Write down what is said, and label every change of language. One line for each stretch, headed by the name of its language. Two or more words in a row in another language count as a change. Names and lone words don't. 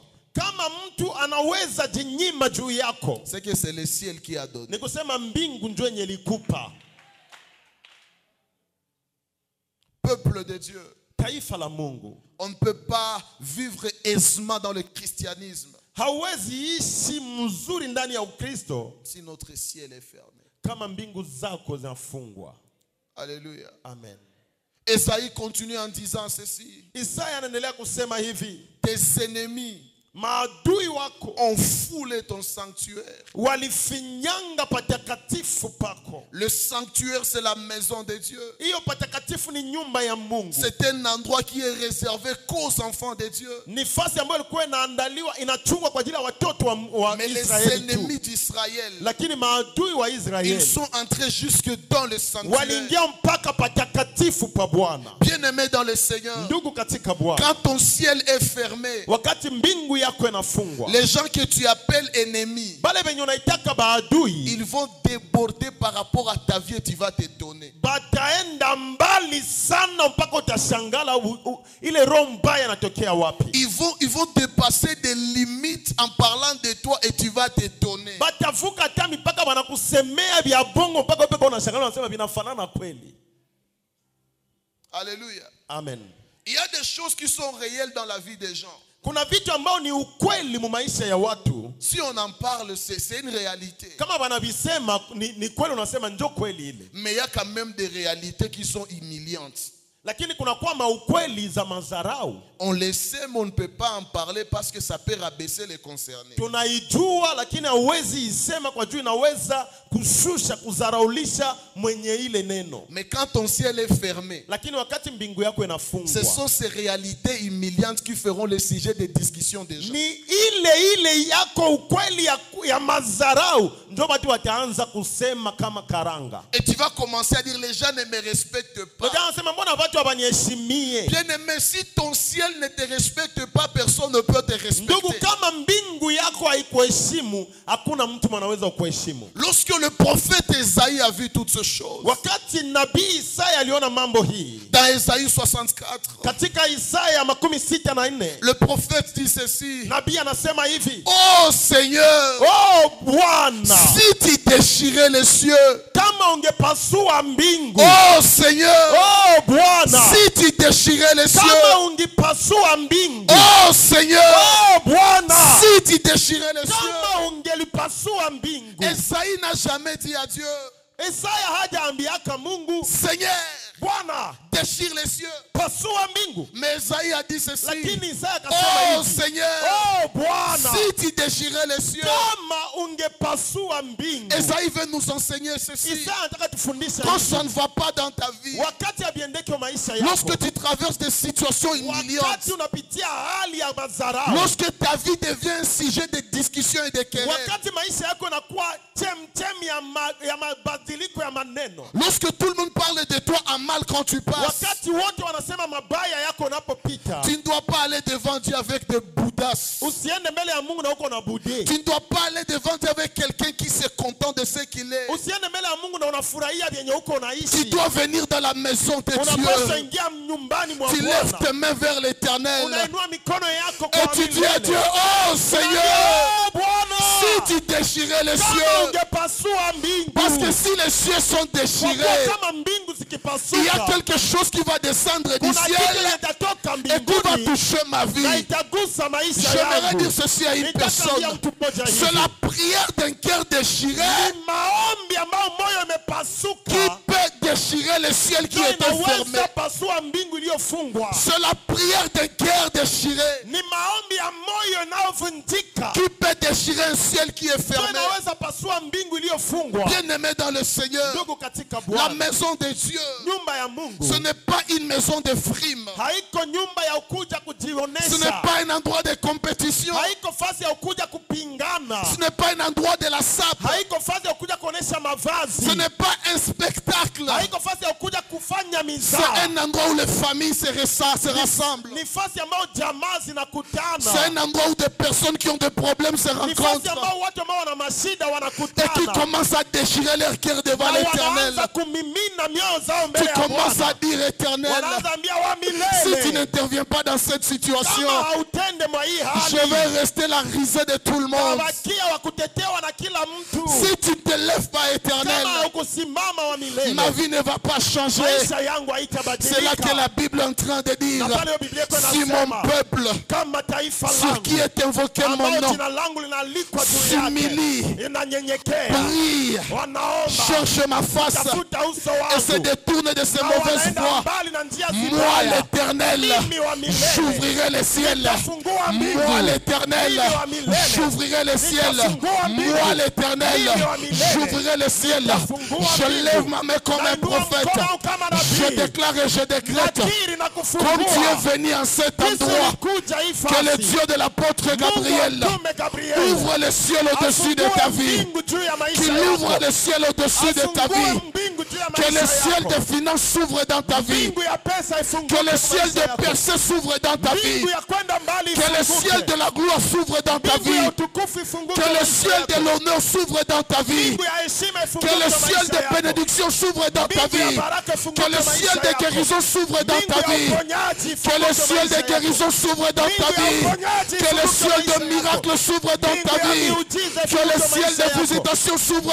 Swahili: Kama mtu anaweza jinyima juu yako,
French: c'est que c'est le ciel qui a donné.
Swahili: ni kusema mbingu ndio yenye ilikupa.
French: Peuple de Dieu,
Swahili: Taifa la Mungu,
French: on ne peut pas vivre aisément dans le christianisme
Swahili: hauwezi ishi mzuri ndani ya Ukristo
French: si notre ciel est fermé.
Swahili: kama mbingu zako zinafungwa.
French: Alléluia. Amen. Esaïe continue en disant ceci:
Swahili: Isaya anaendelea kusema hivi,
French: tes ennemis
Swahili: maadui wako
French: ont foulé ton sanctuaire.
Swahili: walifinyanga patakatifu pako.
French: Le sanctuaire, c'est la maison de Dieu.
Swahili: Hiyo patakatifu ni nyumba ya Mungu.
French: C'est un endroit qui est réservé qu'aux enfants de Dieu.
Swahili: Ni fasi ambayo ilikuwa inaandaliwa, inachungwa kwa ajili ya watoto wa
French: Mais les
Swahili: Israeli tu.
French: ennemis d'Israël,
Swahili: Lakini maadui wa
French: ils Israeli sont entrés jusque dans le sanctuaire.
Swahili: waliingia mpaka patakatifu pa Bwana.
French: Bien-aimés dans le Seigneur,
Swahili: Ndugu katika Bwana,
French: quand ton ciel est fermé,
Swahili: wakati mbingu yako inafungwa,
French: les gens que tu appelles ennemis,
Swahili: bale benye unaitaka maadui
French: ils vont déborder par rapport à ta vie et tu vas t'étonner.
Swahili: bataenda mbali sana mpaka utashangala ile roho mbaya inatokea wapi.
French: Ils vont dépasser des limites en parlant de toi et tu vas t'étonner.
Swahili: Batavuka hata mipaka wanakusemea vya bongo mpaka wewe unashangala unasema vinafanana kweli.
French: Alléluia. Amen. Il y a des choses qui sont réelles dans la vie des gens.
Swahili: Kuna vitu ambao ni ukweli mu maisha ya watu.
French: Si on en parle, c'est une réalité.
Swahili: Kama wanavisema ni kweli, unasema ndio kweli ile.
French: Mais il y a quand même des réalités qui sont humiliantes.
Swahili: Lakini kuna kwa ukweli za mazarau.
French: On le sait, mais on ne peut pas en parler parce que ça peut rabaisser les concernés.
Swahili: Tunaijua lakini hauwezi isema kwa juu inaweza kushusha, kuzaraulisha mwenye ile neno.
French: Mais quand ton ciel est fermé,
Swahili: Lakini wakati mbingu yako inafungwa,
French: ce sont ces réalités humiliantes qui feront le sujet des discussions des gens.
Swahili: ni ile yako ukweli ya mazarau ndio watu wataanza kusema kama karanga.
French: Et tu vas commencer à dire les gens ne me respectent pas.
Swahili: Wanasema mbona watu hawaniheshimie?
French: Bien-aimé, si ton ciel ne te respecte pas, personne ne peut te
Swahili: Ndugu,
French: respecter.
Swahili: kama mbingu yako haikuheshimu, hakuna mtu anaweza kuheshimu.
French: Lorsque le prophète Esaïe a vu toutes ces choses,
Swahili: Wakati nabii Isaya aliona mambo hii,
French: dans Esaïe 64,
Swahili: katika Isaya 64,
French: le prophète dit ceci:
Swahili: nabii anasema hivi,
French: oh Seigneur,
Swahili: oh Bwana,
French: si tu déchirais les cieux,
Swahili: kama ungepasua mbingu,
French: oh Seigneur,
Swahili: oh Bwana,
French: si tu déchirais les cieux,
Swahili: kama ungepasua mbingu,
French: oh Seigneur,
Swahili: oh Bwana,
French: si tu déchirais les cieux.
Swahili: kama ungelipasua mbingu.
French: Esaïe n'a jamais dit à Dieu:
Swahili: Isaya hajaambiaka Mungu,
French: Seigneur,
Swahili: Bwana,
French: déchire les cieux.
Swahili: pasua mbingu.
French: Mais Esaïe a dit ceci:
Swahili: Lakini Isaya akasema oh hivi,
French: Seigneur,
Swahili: oh Bwana,
French: si tu déchirais les cieux.
Swahili: kama ungepasua mbingu.
French: Esaïe veut nous enseigner ceci:
Swahili: Isaya anataka tufundishe
French: quand
Swahili: hivi,
French: ça ne va pas dans ta vie,
Swahili: wakati abiendeke maisha yako,
French: lorsque tu traverses des situations humiliantes,
Swahili: wakati unapitia hali ya mazarau,
French: lorsque ta vie devient un sujet de discussion et de querelle,
Swahili: wakati maisha yako inakuwa chemchem ya mabadiliko ya maneno,
French: lorsque tout le monde parle de toi en mal quand tu passes,
Swahili: wakati wote wanasema mabaya yako unapopita,
French: tu ne dois pas aller devant Dieu avec des boudasses.
Swahili: usiende mbele ya Mungu na uko na budie.
French: Tu ne dois pas aller devant Dieu avec quelqu'un qui se contente de ce qu'il est.
Swahili: Usiende mbele ya Mungu na unafurahia vyenye uko
French: Tu
Swahili: unaishi.
French: dois venir dans la maison de
Swahili: Unapaswa
French: Dieu.
Swahili: ingia nyumbani mwa
French: Tu lèves
Swahili: Bwana,
French: tes mains vers l'éternel
Swahili: unainua mikono yako
French: et
Swahili: kwa
French: tu dis à Dieu:
Swahili: milele.
French: oh Seigneur,
Swahili: Oh, Bwana,
French: si tu déchirais les
Swahili: kama
French: cieux,
Swahili: ungepasua mbingu,
French: parce que si les cieux sont
Swahili: kwa kuwa
French: déchirés,
Swahili: kama mbingu
French: il y a
Swahili: zikipasuka,
French: quelque chose qui va descendre du
Swahili: kuna kitu
French: ciel
Swahili: kitatoka
French: et qui va
Swahili: mbinguni
French: toucher ma
Swahili: na
French: vie.
Swahili: itagusa maisha
French: J'aimerais
Swahili: yangu.
French: dire ceci à une
Swahili: Nitakwambia
French: personne:
Swahili: mtu mmoja hivi,
French: c'est la prière d'un cœur déchiré
Swahili: ni maombi ambayo moyo
French: qui
Swahili: imepasuka
French: peut déchirer le ciel qui
Swahili: ndio
French: était fermé.
Swahili: inaweza pasua mbingu iliyofungwa.
French: C'est la prière d'un cœur déchiré
Swahili: Ni maombi ya moyo inayovunjika
French: qui peut déchirer un ciel qui est
Swahili: ndio
French: fermé.
Swahili: inaweza pasua mbingu iliyofungwa.
French: Bien-aimé dans le Seigneur,
Swahili: Ndugu katika
French: la
Swahili: Bwana,
French: maison de Dieu,
Swahili: nyumba ya Mungu
French: ce n'est pas une maison de frime.
Swahili: haiko nyumba ya ukuja
French: Ce n'est
Swahili: kujionesha,
French: pas un endroit de compétition.
Swahili: haiko fasi ya ukuja kupingana.
French: Ce n'est pas un endroit de la sape.
Swahili: Haiko fasi ya kuja kuonesha mavazi.
French: Ce n'est pas un spectacle.
Swahili: Haiko fasi ya kuja kufanya
French: C'est
Swahili: mizaa.
French: un endroit où les familles se rassemblent.
Swahili: Ni fasi ambao jamaa zinakutana.
French: C'est un endroit où des personnes qui ont des problèmes se
Swahili: Ni fasi
French: rencontrent
Swahili: ambao watu ambao wana mashida
French: et qui
Swahili: wanakutana.
French: commencent à déchirer leur cœur devant
Swahili: Na
French: l'Éternel.
Swahili: wanaanza kumimina mioyo zao mbele
French: Tu
Swahili: ya
French: commences
Swahili: Bwana.
French: à dire, Éternel,
Swahili: Wanaanza ambia wa
French: si tu
Swahili: milele.
French: n'interviens pas dans cette situation,
Swahili: Kama hautende mwa hii
French: je
Swahili: hali.
French: vais rester la risée de tout le monde.
Swahili: Wabakia wa kutetewa na kila mtu.
French: Si tu ne te lèves pas, Éternel,
Swahili: Kama hukusimama wa milele.
French: ma vie ne va pas changer.
Swahili: Maisha yangu
French: C'est là que
Swahili: haitabadilika.
French: la Bible est en train de dire,
Swahili: Na pale Biblia iko
French: si mon
Swahili: inasema,
French: peuple,
Swahili: kama taifa
French: sur qui
Swahili: langu
French: est invoqué mon
Swahili: ambao
French: nom,
Swahili: jina langu linalikwa juu
French: s'humilie,
Swahili: yake, inanyenyekea,
French: prie,
Swahili: wanaomba,
French: cherche ma face
Swahili: tafuta uso
French: et se
Swahili: wangu,
French: détourne de ses
Swahili: na
French: mauvaises
Swahili: wanaenda
French: voies,
Swahili: mbali na njia
French: moi
Swahili: zibaya,
French: l'Éternel,
Swahili: mimi wa milele,
French: j'ouvrirai les ciels.
Swahili: nitafungua mbingu,
French: Moi l'Éternel,
Swahili: mimi wa milele,
French: j'ouvrirai les ciels.
Swahili: nitafungua mbingu,
French: Moi l'Éternel,
Swahili: mimi wa milele,
French: j'ouvrirai les ciels.
Swahili: nitafungua
French: Je
Swahili: mbingu,
French: lève ma main comme un
Swahili: nainua
French: prophète.
Swahili: mkono kama
French: Je
Swahili: nabii,
French: déclare et je décrète,
Swahili: nakiri na
French: comme
Swahili: kufungua,
French: tu es venu en cet
Swahili: Yesu
French: endroit,
Swahili: alikuja hii
French: que le
Swahili: fasi.
French: Dieu de l'apôtre Gabriel
Swahili: Mungu mtume Gabriel
French: ouvre le ciel au-dessus de ta vie,
Swahili: mbingu juu ya maisha
French: qu'il
Swahili: yako.
French: ouvre le ciel au-dessus de ta
Swahili: Afungue
French: vie,
Swahili: mbingu juu ya
French: que le
Swahili: maisha
French: ciel
Swahili: yako.
French: des finances s'ouvre dans ta vie,
Swahili: Mbingu ya pesa ifunguke
French: que le
Swahili: kwa
French: ciel
Swahili: maisha
French: des
Swahili: yako.
French: percées s'ouvre dans ta vie,
Swahili: Mbingu ya kwenda mbali
French: que le
Swahili: ifunguke.
French: ciel de la gloire s'ouvre dans ta
Swahili: Mbingu ya
French: vie,
Swahili: utukufu ifunguke
French: que
Swahili: kwa
French: le
Swahili: maisha
French: ciel de
Swahili: yako.
French: l'honneur s'ouvre dans ta vie,
Swahili: Mbingu ya heshima ifunguke
French: que le
Swahili: kwa
French: ciel
Swahili: maisha
French: des
Swahili: yako.
French: bénédictions s'ouvre dans ta
Swahili: Mbingu ya
French: vie,
Swahili: baraka ifunguke
French: que le
Swahili: kwa
French: ciel
Swahili: maisha
French: des
Swahili: yako.
French: guérisons s'ouvre dans
Swahili: Mbingu
French: ta
Swahili: ya
French: vie,
Swahili: uponyaji
French: que
Swahili: ifunguke
French: le
Swahili: kwa
French: ciel
Swahili: maisha
French: des
Swahili: yako.
French: guérisons s'ouvre dans ta
Swahili: Mbingu ya
French: vie,
Swahili: uponyaji
French: que le
Swahili: ifunguke
French: ciel
Swahili: kwa
French: de
Swahili: maisha
French: miracles
Swahili: yako.
French: s'ouvre dans ta
Swahili: Mbingu ya
French: vie,
Swahili: miujiza
French: que le
Swahili: ifunguke kwa
French: ciel
Swahili: maisha
French: de
Swahili: yako.
French: visitations s'ouvre